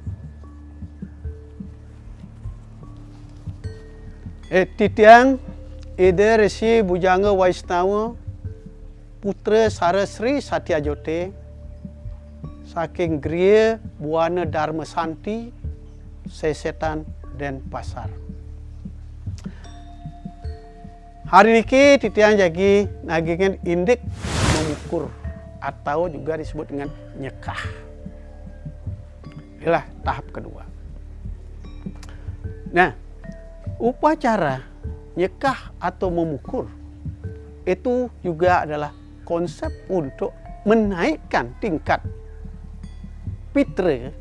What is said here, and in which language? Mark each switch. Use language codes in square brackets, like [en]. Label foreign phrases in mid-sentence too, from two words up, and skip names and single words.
[ban] Titiang Ida Resi Bujangga Waisnawa Putra Sarasri Satyajote saking Griya Buana Dharma Santi Sesetan dan Pasar. [id] Hari ini [ban] titiang jagi nagingan indik [id] mengukur atau juga disebut dengan nyekah. Inilah tahap kedua. Nah, upacara nyekah atau memukur itu juga adalah konsep untuk menaikkan tingkat pitra.